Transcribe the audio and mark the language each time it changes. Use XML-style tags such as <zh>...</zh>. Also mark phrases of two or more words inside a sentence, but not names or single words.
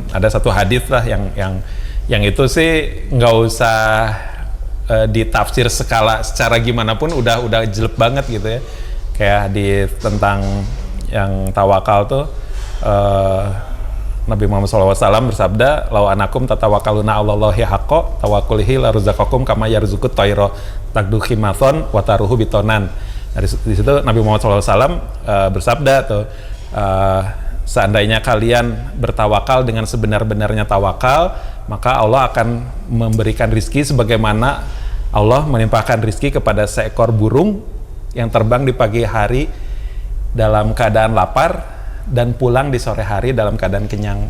<id>Ada satu hadis lah yang itu sih nggak usah ditafsir secara gimana pun udah jelek banget gitu ya. Kayak hadis tentang yang tawakal tuh Nabi Muhammad SAW bersabda,</id> <ar>"لو أنكم تتوكلون على الله حق توكله لرزقكم كما يرزق الطير تغدو خماصا وتروح بطانا."</ar> <id>Di situ Nabi Muhammad SAW bersabda tuh, seandainya kalian bertawakal dengan sebenar-benarnya tawakal, maka Allah akan memberikan rizki sebagaimana Allah menimpakan rizki kepada seekor burung yang terbang di pagi hari dalam keadaan lapar dan pulang di sore hari dalam keadaan kenyang.</id>